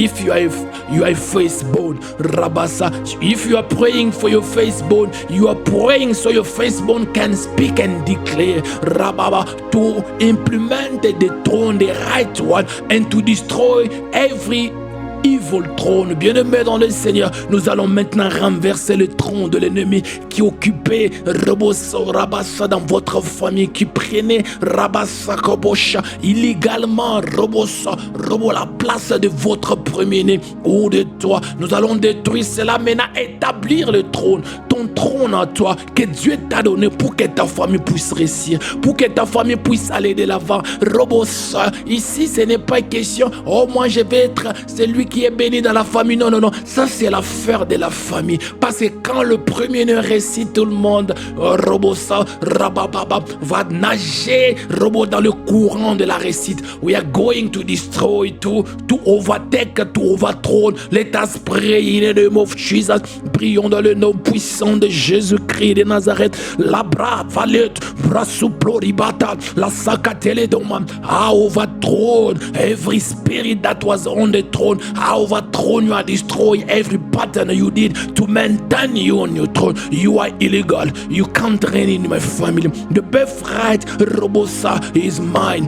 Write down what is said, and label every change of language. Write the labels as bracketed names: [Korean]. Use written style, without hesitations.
[English] If you are firstborn, Rabasa, if you are praying for your firstborn, you are praying so your firstborn can speak and declare, Rababa, to implement the throne, the right one, and to destroy every evil trône. [French] Bien-aimés dans le Seigneur, nous allons maintenant renverser le trône de l'ennemi qui occupait Rabassa dans votre famille, qui prenait Rabassa Kobosha illégalement la place de votre premier-né ou de toi. Nous allons détruire cela maintenant, établir le trône, ton trône à toi que Dieu t'a donné pour que ta famille puisse réussir, pour que ta famille puisse aller de l'avant. Robosa, ici ce n'est pas question, oh moi je vais être celui qui est béni dans la famille. Non, non, non, ça c'est l'affaire de la famille. Parce que quand le premier-né récite, tout le monde, Robosa, Rabababa, va nager, Robo, dans le courant de la récite. [English] We are going to destroy, to overtake, to overthrow. Let us pray in the name of Jesus. [French] Prions dans le nom puissant de Jésus-Christ de Nazareth. La bra valet, brasuploribata, la sakateledoma. [English] I overthrow every spirit that was on the throne. I overthrown you and destroy every pattern you did to maintain you on your throne. You are illegal. You can't reign in my family. The birthright, Robosa, is mine.